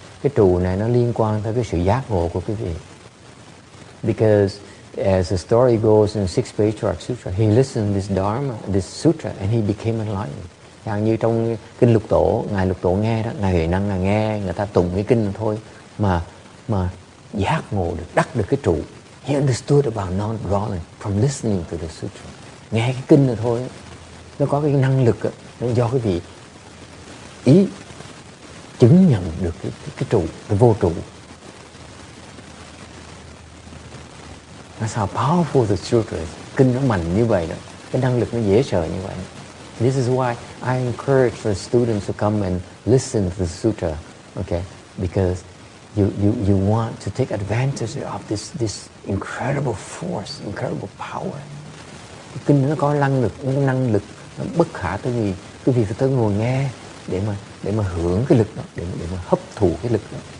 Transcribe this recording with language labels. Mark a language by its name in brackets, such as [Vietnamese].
[Vietnamese] Cái trụ này nó liên quan tới cái sự giác ngộ của quý vị. [English] Because as the story goes in Sixth Patriarch Sutra, he listened to this Dharma, this sutra, and he became enlightened. [Vietnamese] Chẳng như trong kinh Lục Tổ, ngài Lục Tổ nghe đó, ngài Huệ Năng là nghe người ta tụng cái kinh thôi mà giác ngộ được, đắc được cái trụ. [English] He understood about non-dwelling from listening to the sutra. [Vietnamese] Nghe cái kinh này thôi, nó có cái năng lực đó, nó do cái vị ý chứng nhận được cái trụ, cái vô trụ. [English] That's how powerful the sutra is. [Vietnamese] Kinh nó mạnh như vậy đó, cái năng lực nó dễ sợ như vậy. [English] This is why I encourage the students to come and listen to the sutra, okay? Because you want to take advantage of this incredible force, incredible power. [Vietnamese] Cái kinh nó có năng lực nó bất khả tư nghị. Quý vị phải tới ngồi nghe để mà hưởng cái lực đó, để mà hấp thụ cái lực đó.